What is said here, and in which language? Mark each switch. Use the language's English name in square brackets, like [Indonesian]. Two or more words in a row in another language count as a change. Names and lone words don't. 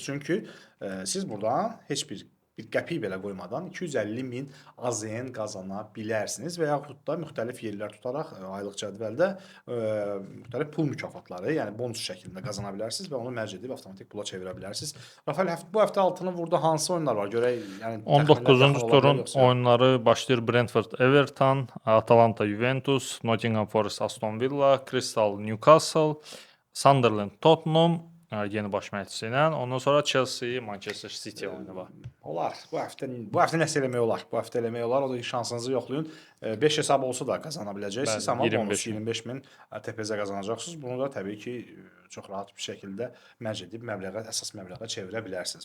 [Azerbaijani] Çünki siz buradan heç bir qəpik belə qoymadan 250 min AZN qazana bilərsiniz və yaxud da müxtəlif yerlər tutaraq aylıq cədvəldə müxtəlif pul mükafatları, yəni bonus şəklində qazana bilərsiniz və onu mərc edib avtomatik pula çevirə bilərsiniz. Rafael, bu həftə Altını Vurda hansı oyunlar var? Görək, yəni 19-cu turun oyunları başlayır. Brentford Everton, Atalanta Juventus, Nottingham Forest Aston Villa, Crystal Newcastle, Sunderland Tottenham yeni baş məşqçisi ilə. Ondan sonra Chelsea Manchester City oyunu var. Olar. Bu həftə nəsə eləmək olar. Bu həftə eləmək olar. O da şansınızı yoxlayın. 5 hesab olsa da qazana biləcəksiniz, Bəli, amma 25 bonus 25 min TPZ qazanacaqsınız. Bunu da təbii ki, çox rahat bir şəkildə mərc edib məbləğə, əsas məbləğə çevirə bilərsiniz.